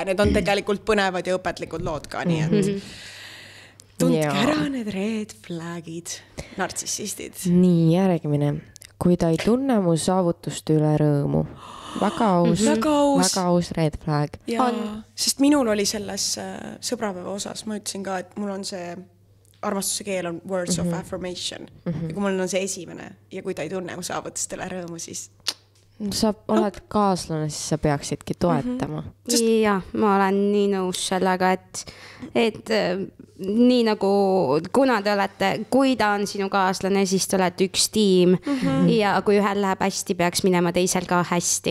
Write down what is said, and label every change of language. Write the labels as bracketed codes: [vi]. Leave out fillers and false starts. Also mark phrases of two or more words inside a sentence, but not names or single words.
[et] Need on tegelikult põnevad ja õpetlikud lood ka, nii et tundke ära need [en] red flagid, [et] nartsissistid. Nii, järgmine. Kui ta ei tunne mu saavutuste üle rõõmu. Väga aus [en] red flag. [et] Ja, sest minul oli selles sõbrapäeva osas, ma ütlesin ka, et mul on see armastuse keel on [en] words of affirmation. [et] Ja kui mul on see esimene ja kui ta ei tunne mu saavutustele rõõmu, siis... Sa oled kaaslane, siis sa peaksidki toetama. Ja, ma olen nii nõus sellega, et nii nagu kuna te olete, kui ta on sinu kaaslane, siis te olete üks tiim ja kui ühel läheb hästi, peaks minema teisel ka hästi.